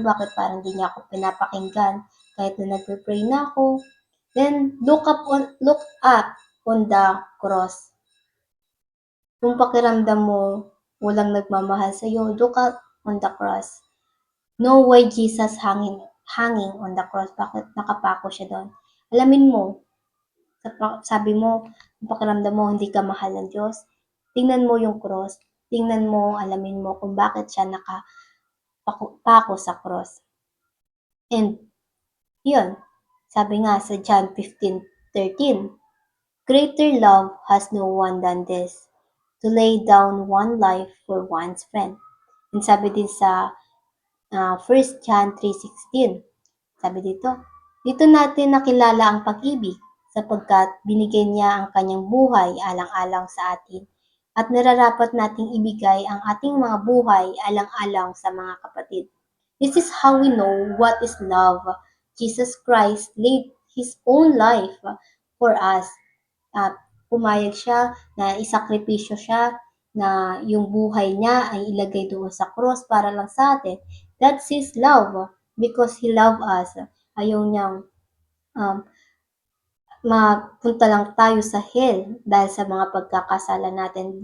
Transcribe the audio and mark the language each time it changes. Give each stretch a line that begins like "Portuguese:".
Filipino: Bakit parang di niya ako pinapakinggan? Kahit na nagpe-pray na ako.
English: Then, look up on the cross.
Filipino: Kung pakiramdam mo, walang nagmamahal sa'yo,
English: look up on the cross. Know why Jesus hanging on the cross.
Filipino: Bakit nakapako siya doon? Alamin mo, sabi mo, kung pakiramdam mo hindi ka mahal ng Diyos, tingnan mo yung cross. Tingnan mo, alamin mo kung bakit siya nakapako sa cross.
English: And, yun, sabi nga sa John 15:13, greater love has no one than this, to lay down one life for one's friend.
Filipino: And sabi din sa 1 John 3:16, sabi dito natin nakilala ang pag-ibig sapagkat binigay niya ang kanyang buhay alang-alang sa atin at nararapat nating ibigay ang ating mga buhay alang-alang sa mga kapatid.
English: This is how we know what is love. Jesus Christ laid His own life for us.
Filipino: At pumayag siya na isakripisyo siya na yung buhay niya ay ilagay doon sa cross para lang sa atin.
English: That's His love because He loved us.
Filipino: Ayaw niyang um, mapunta lang tayo sa hell dahil sa mga pagkakasala natin.